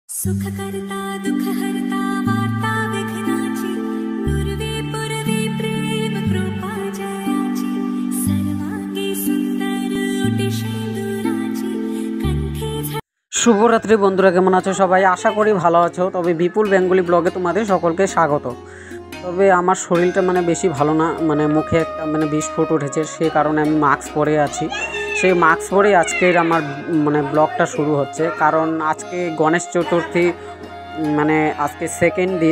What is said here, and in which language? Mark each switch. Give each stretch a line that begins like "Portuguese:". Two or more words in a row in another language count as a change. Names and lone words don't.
Marathi: सुख करता दुख हरता वार्ता विघ्नाची पूर्वी पूर्वी प्रेम कृपा जयाची सर्वांगी सुंदर उटी सिंदूराची कंठी
Bangla: শুভরাত্রি বন্ধুরা, কেমন আছো সবাই? আশা করি ভালো আছো। তবে বিপুল বেঙ্গলি ব্লগে তোমাদের সকলকে স্বাগত। তবে আমার শরীরটা বেশি ভালো না, মুখে একটা বিস্ফোট উঠেছে, সেই কারণে আমি মাস্ক পরে আছি। সেই মাস্ক পরেই আজকের আমার ব্লগটা শুরু হচ্ছে, কারণ আজকে গণেশ চতুর্থী, আজকে সেকেন্ড দিন।